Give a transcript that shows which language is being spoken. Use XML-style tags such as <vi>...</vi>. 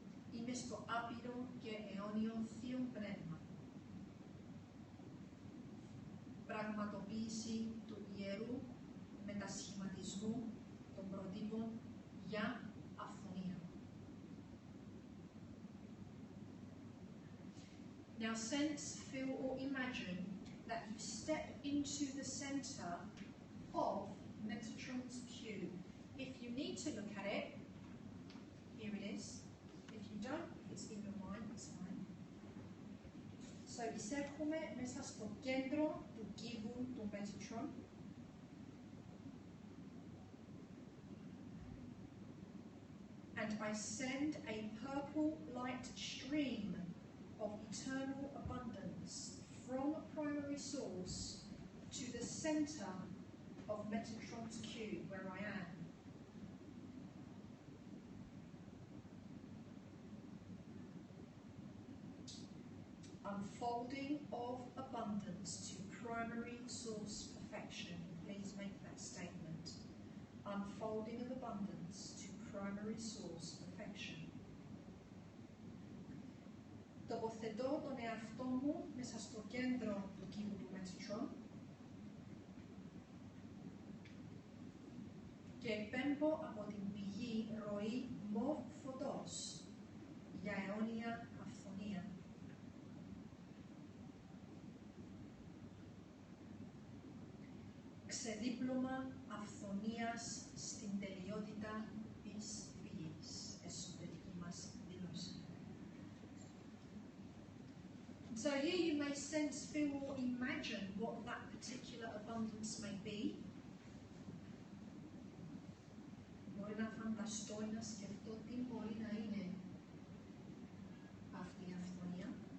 <el>Είμαι στο άπειρο και αιώνιο Θείο Πνεύμα. Πραγματοποίηση του ιερού μετασχηματισμού των προτύπων για αυθονία.</el> <en>Now sense, feel or imagine that you step into the center of Metatron's cube. If you need to look at it, here it is. If you don't, it's in your mind, it's fine.</en> <el>So, εισέρχομαι μέσα στο κέντρο του κύβου του Metatron.</el> <en>And I send a purple light stream of eternal abundance from Primary Source to the center of Metatron's cube where I am. Unfolding of abundance to Primary Source perfection. Please make that statement. Unfolding of abundance to Primary Source perfection.</en> <el>Τοποθετώ τον εαυτό μου μέσα στο κέντρο του κύβου του Metatron και εκπέμπω από την πηγή ροή μοβ φωτός για αιώνια αυθονία. Ξεδίπλωμα αυθονίας στην τελειότητα της πηγής, εσωτερική μας δήλωση.</el> <en>So here you may sense, feel, or imagine what that particular abundance may be.</en> <el>Μπορεί να φανταστώ ή να σκεφτώ τι μπορεί να είναι αυτή η αυθονία.</el>